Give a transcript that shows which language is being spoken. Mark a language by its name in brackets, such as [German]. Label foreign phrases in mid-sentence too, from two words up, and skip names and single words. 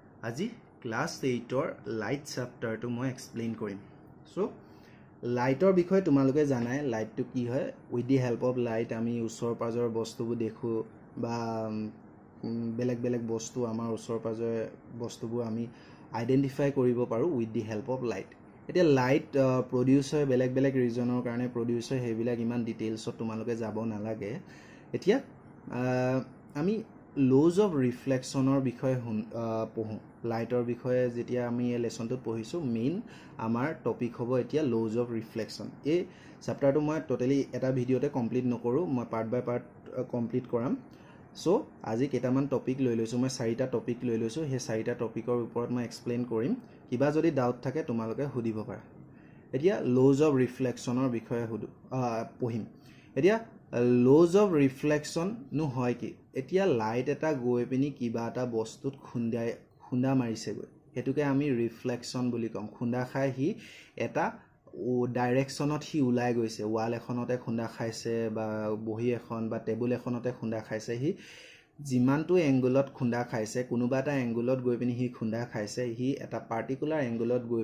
[Assamese] আজি ক্লাস 8 লাইট চ্যাপ্টাৰটো মই এক্সপ্লেইন কৰিম সো লাইটৰ বিষয়ে তোমালোকে জানাই লাইটটো কি হয় [English] with the help of light [Assamese] আমি ওচৰ পাজৰ বস্তুবোৰ দেখো বা বেলেগ বেলেগ বস্তু আমাৰ ওচৰ পাজৰ বস্তুবোৰ আমি আইডেন্টিফাই কৰিব পাৰো [English] with the help of light [Assamese] এতিয়া লাইট প্ৰডিউস হয় বেলেগ বেলেগ ৰিজনৰ কাৰণে প্ৰডিউস হয় হেবিলাক ইমান ডিটেইলছত তোমালোকে যাব নালাগে এতিয়া আমি [English] laws of reflection [Assamese] or বিষয়ে পঢ়ো লাইটৰ বিষয়ে যেতিয়া আমি এই লেসনটো পঢ়িছো মেইন আমাৰ টপিক হ'ব এতিয়া [English] laws of reflection [Assamese] এই চ্যাপ্টাৰটো মই টোটালি এটা ভিডিওতে কমপ্লিট নকৰো মই [English] part by part [Assamese] কমপ্লিট কৰাম সো আজি কেইটামান টপিক লৈ লৈছো মই 4টা টপিক লৈ লৈছো সেই 4টা টপিকৰ ওপৰত মই এক্সপ্লেইন কৰিম কিবা যদি ডাউট থাকে তোমালোকে সুধিব পাৰা এতিয়া [English] laws of reflection [Assamese] or বিষয়ে পঢ়িম এতিয়া [English] laws of reflection [Assamese] নো হয় কি এতিয়া লাইট এটা গৈ পিনি কিবা এটা বস্তুত খুন্দা মাৰিছে গৈ হেতুকে আমি ৰিফ্লেকশন বুলি কম খুন্দা খাই হি এটা ডাইৰেকশনত হি উলাই গৈছে ওয়াল এখনতে খুন্দা খাইছে বা বহি এখন বা টেবুল এখনতে খুন্দা খাইছে হি জিমানটো এংগলত খুন্দা খাইছে কোনোবা এটা এংগলত গৈ পিনি হি খুন্দা খাইছে হি এটা পাৰ্টিকুলাৰ এংগলত গৈ